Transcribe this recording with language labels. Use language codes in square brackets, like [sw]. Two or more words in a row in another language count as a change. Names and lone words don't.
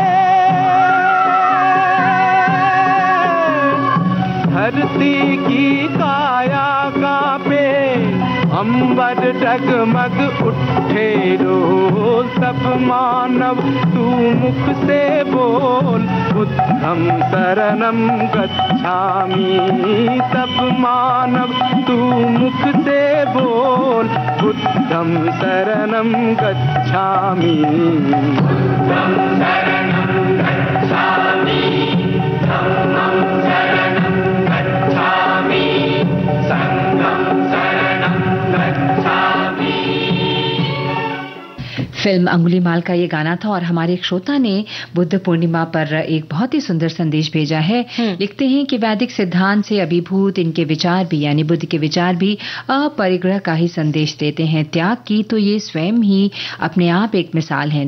[hi] धरती की काया कांपे, अंबर डगमग उठे रोज, सब मानव तू मुख से बोल, [pi] बुद्धं शरणं गच्छामि, [hi] सब मानव तू मुख से बोल, [pi] बुद्धं शरणं गच्छामि, बुद्धं शरणं गच्छामि, धम्मं शरणं गच्छामि, संघं [hi] फिल्म अंगुलीमाल का ये गाना था और हमारे एक श्रोता ने बुद्ध पूर्णिमा पर एक बहुत ही सुंदर संदेश भेजा है। लिखते हैं कि वैदिक सिद्धांत से अभिभूत इनके विचार भी, यानी बुद्ध के विचार भी अपरिग्रह का ही संदेश देते हैं। त्याग की तो ये स्वयं ही अपने आप एक मिसाल है।